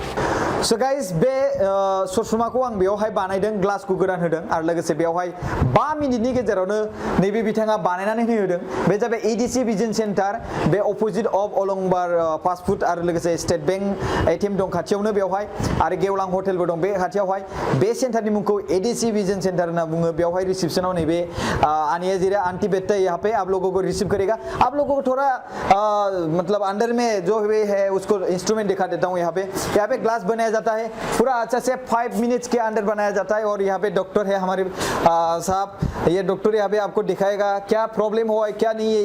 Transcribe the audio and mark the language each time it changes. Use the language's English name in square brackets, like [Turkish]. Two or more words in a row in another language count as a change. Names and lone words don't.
[Bodo] स' गाइस बे ससमाखौ आं बेयावहाय बानायदों ग्लासखौ गोदान होदों आरो लोगोसे बेयावहाय 5 मिनिटनि गेजेरावनो नैबे बिथाङा बानायनानै होदों बे जाबाय एडिसि भिजन सेन्टार बे अपोजिट अफ अलंबार फास्ट फुड आरो लोगोसे स्टेट बेंक एटिएम दं खाथियावनो बेवहाय आरो गेवलां हटेलबो दं बे खाथियावहाय बे सेन्टारनि मुंखौ एडिसि भिजन सेंटर होना बुङो बेवहाय रिसेप्शनाव नैबे आनिया जीरा आंटी [Hindi] बैठता है यहाँ पे आप लोगों को रिसीव करेगा आप लोगों को थोड़ा मतलब अंदर में जो भी है उसको इंस्ट्रूमेंट दिखा देता हूँ यहाँ पे ग्लास बनाया जाता है, पूरा अच्छा से 5 मिनट्स के अंदर बनाया जाता है। और यहाँ पे डॉक्टर है हमारे साहब, ये डॉक्टर यहाँ पे आपको दिखाएगा क्या प्रॉब्लम हुआ है क्या नहीं है।